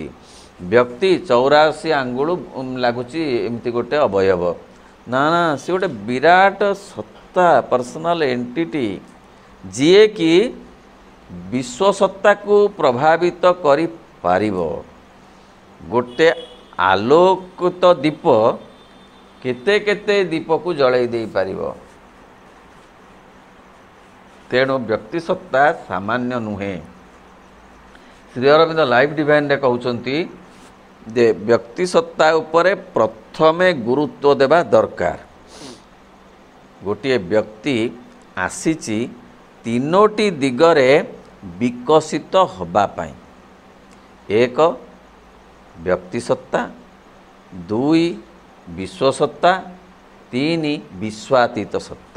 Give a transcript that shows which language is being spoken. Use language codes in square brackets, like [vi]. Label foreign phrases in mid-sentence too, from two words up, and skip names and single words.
[or] ବ୍ୟକ୍ତି 84 ଆଙ୍ଗୁଳ ଲାଗୁଛି ଏମିତି ଗୋଟେ ଅବୟବ, ନା ନା, ସେ ଗୋଟେ ବିରାଟ ସତ୍ତା, [en] personal entity, [or] ଯିଏକି ବିଶ୍ୱସତ୍ତାକୁ ପ୍ରଭାବିତ କରିପାରିବ। ଗୋଟେ ଆଲୋକିତ ଦୀପ କେତେ କେତେ ଦୀପକୁ ଜଳେଇ ଦେଇପାରିବ। ତେଣୁ ବ୍ୟକ୍ତି ସତ୍ତା ସାମାନ୍ୟ ନୁହେଁ। ଶ୍ରୀ ଅରବିନ୍ଦ ଲାଇଫ ଡିଭାଇନ ରେ କହୁଛନ୍ତି ଯେ ବ୍ୟକ୍ତି ସତ୍ତା ଉପରେ ପ୍ରଥମେ ଗୁରୁତ୍ୱ ଦେବା ଦରକାର। ଗୋଟେ ବ୍ୟକ୍ତି ଆସିଛି ତିନୋଟି ଦିଗରେ ବିକଶିତ ହେବା ପାଇଁ। ଏକ ବ୍ୟକ୍ତି ସତ୍ତା, ଦୁଇ ବିଶ୍ୱସତ୍ତା, ତିନି ବିଶ୍ୱାତୀତ ସତ୍ତା।